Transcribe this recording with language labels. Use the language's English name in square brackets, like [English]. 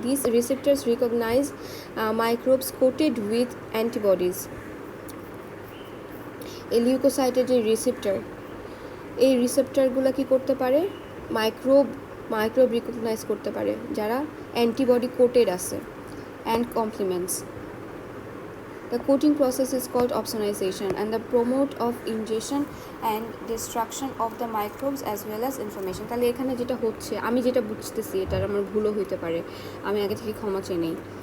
[English] These receptors recognize microbes coated with antibodies. [Bangla] এই লিউকোসাইটের যে receptor, এই রিসেপ্টরগুলো কি করতে পারে, মাইক্রোব রিকগনাইজ করতে পারে যারা অ্যান্টিবডি কোটেড আছে, and compliments. [English] The coating process is called opsonization and the promote of ingestion and destruction of the microbes as well as inflammation. [Bangla] তাহলে এখানে যেটা হচ্ছে, আমি যেটা বুঝতেছি, এটার আমার ভুলও হইতে পারে, আমি আগে থেকে ক্ষমা চেয়ে নেই।